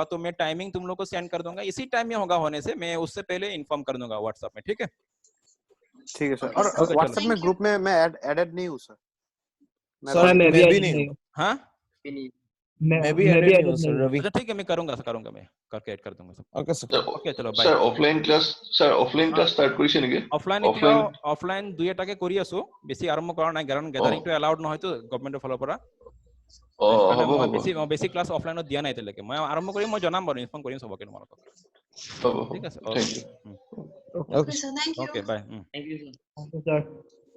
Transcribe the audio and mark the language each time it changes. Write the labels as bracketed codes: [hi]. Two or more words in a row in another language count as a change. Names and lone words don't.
[hi] तो मैं टाइमिंग तुम लोग को सेंड कर दूंगा, इसी टाइम में होगा, होने से मैं उससे पहले इन्फॉर्म कर दूंगा व्हाट्सएप में, ठीक है? ठीक है सर। और व्हाट्सएप में ग्रुप में मैं एडेड नहीं हूँ सर। सर मैं भी नहीं हूँ। हाँ मैं भी एडेड नहीं हूँ सर रवि। अच्छा ठीक है, मैं करूंगा मैं करके ऐड कर दूंगा सब। ओके सर। ओके चलो बाय। [en] sir offline class start [as] কৰিছে নেকি? অফলাইন দুই এটাকে কৰি আছো, বেছি আৰম্ভ কৰা নাই, কাৰণ গ্যাদাৰিংটো এলাউড নহয় তো গভৰ্ণমেণ্টৰ ফালৰ পৰা। বেছি ক্লাছ অফলাইনত দিয়া নাই এতিয়ালৈকে, মই আৰম্ভ কৰিম, মই জনাম বাৰু, ইনফৰ্ম কৰিম সবকে তোমালোকক। ঠিক আছে, [en] thank you. Okay sir, thank you. Okay bye. Thank you sir.